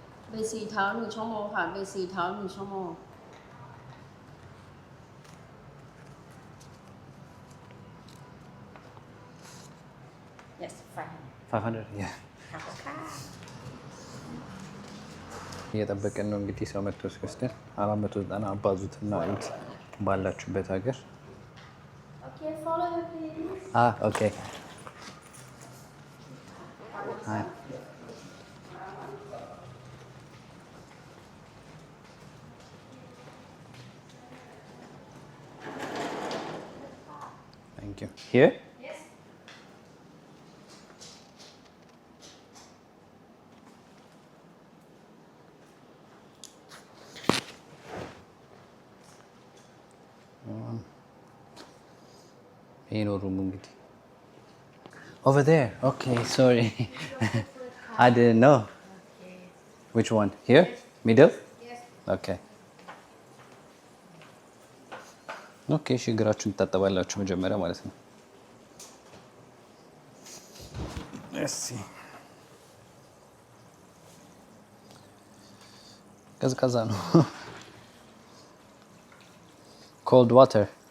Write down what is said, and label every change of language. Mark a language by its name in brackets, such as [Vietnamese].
[Thai] เบสีเท้า1 ชั่วโมงค่ะ เบสีเท้า1 ชั่วโมง [English] Yes, fine. 500 yeah [Thai] ขอบคุณค่ะ [Amharic] እየጠበቀን ነው እንግዲህ ሰው መጥቶ ሲወስደን 490 አባዙትና እዩት ባላችሁበት ሀገር። [English] Okay, follow me please. ኦኬ አይ thank you here Yes. [Amharic] ይሄ ነው ሩሙ እንግዲህ [English] over there okay sorry I didn't know which one here middle Yes. [Amharic] okay ኦኬ እሺ እግራችሁን ትታጠባላችሁ መጀመሪያ ማለት ነው። እሺ ቀዝቃዛ ነው [English] cold water